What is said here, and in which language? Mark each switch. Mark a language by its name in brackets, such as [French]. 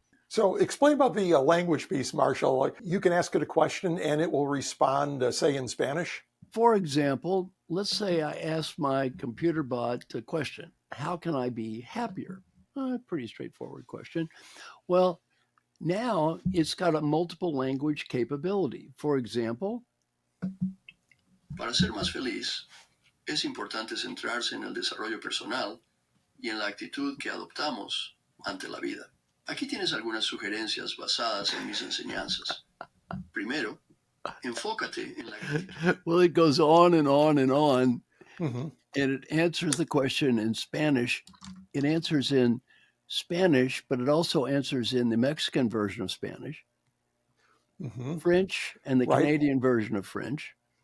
[English] So explain about the language piece, Marshall. Like, you can ask it a question and it will respond, say, in Spanish. For example, let's say I ask my computer bot a question: how can I be happier? Pretty straightforward question. Well, now it's got a multiple language capability. For example, [Spanish] para ser más feliz, es importante centrarse en el desarrollo personal y en la actitud que adoptamos ante la vida. Aquí tienes algunas sugerencias basadas en mis enseñanzas. Primero, enfócate en la gratitud. [English] Well, it goes on and on and on, and it answers the question in Spanish. It answers in Spanish, but it also answers in the Mexican version of Spanish, French, and the Canadian version of French.